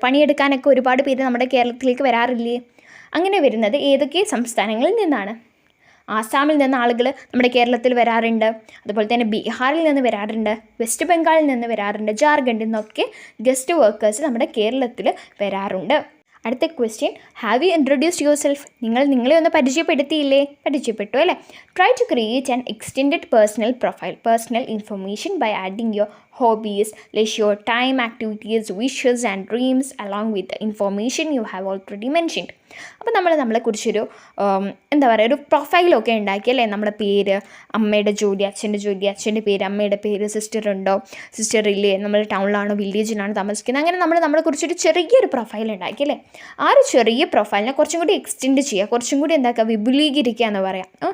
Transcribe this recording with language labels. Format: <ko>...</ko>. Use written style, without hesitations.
<ml>പണിയെടുക്കാനൊക്കെ ഒരുപാട് പേര് നമ്മുടെ കേരളത്തിലേക്ക് വരാറില്ലേ? അങ്ങനെ വരുന്നത് ഏതൊക്കെ സംസ്ഥാനങ്ങളിൽ നിന്നാണ്? ആസാമിൽ നിന്ന് ആളുകൾ നമ്മുടെ കേരളത്തിൽ വരാറുണ്ട്. അതുപോലെ തന്നെ ബീഹാറിൽ നിന്ന് വരാറുണ്ട്, വെസ്റ്റ് ബംഗാളിൽ നിന്ന് വരാറുണ്ട്, ജാർഖണ്ഡിൽ നിന്നൊക്കെ ഗസ്റ്റ് വർക്കേഴ്സ് നമ്മുടെ കേരളത്തിൽ വരാറുണ്ട്.</ml> <en>അടുത്ത question, have you introduced yourself.</en> <ml>നിങ്ങളെ ഒന്ന് പരിചയപ്പെടുത്തിയില്ലേ? പരിചയപ്പെട്ടു അല്ലേ?</ml> <en>Try to create an extended personal profile, personal information by adding your hobbies, leisure time activities, wishes and dreams along with the information you have already mentioned.</en> <ml>അപ്പോൾ നമ്മളെക്കുറിച്ചൊരു ഒരു പ്രൊഫൈലൊക്കെ ഉണ്ടാക്കിയല്ലേ? നമ്മുടെ പേര്, അമ്മയുടെ ജോലി, അച്ഛൻ്റെ പേര്, അമ്മയുടെ പേര്, സിസ്റ്റർ ഉണ്ടോ, സിസ്റ്റർ ഇല്ലേ, നമ്മൾ ടൗണിലാണോ വില്ലേജിലാണോ താമസിക്കുന്നത്, അങ്ങനെ നമ്മളെക്കുറിച്ചൊരു ചെറിയൊരു പ്രൊഫൈൽ ഉണ്ടാക്കിയല്ലേ? ആ ഒരു ചെറിയ പ്രൊഫൈലിനെ കുറച്ചും കൂടി എക്സ്റ്റെൻഡ് ചെയ്യുക, കുറച്ചും കൂടി വിപുലീകരിക്കുക എന്ന് പറയാം.</ml>